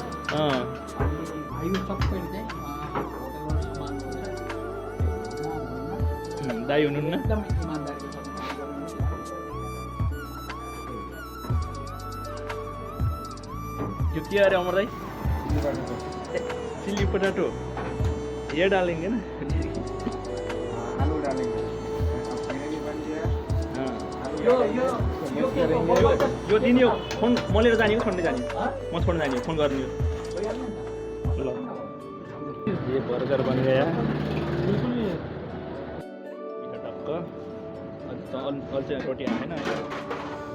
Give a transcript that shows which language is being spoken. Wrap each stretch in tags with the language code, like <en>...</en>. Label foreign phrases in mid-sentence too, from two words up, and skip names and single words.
<ne>अनि भाइहरू सबै चाहिँ होटलबाट सामान हुन्छ। दाइ हुनुहुन्न, एकदम इमान्दारीको साथ गर्नुहुन्छ। यो के अरे अमर दाइ?</ne> <hi>चिल्ली पोटैटो ये डालेंगे ना, आलू डालेंगे, ग्रेवी बन गया।</hi> <ne>यो दिने हो फोन म लिएर जाने हो छोड्ने जाने, म छोड्न जाने हो फोन गर्ने हो।</ne> <hi>ल ये बर्गर बन गया टक्क।</hi> <ne>अझ चाहिँ रोटी आएन।</ne>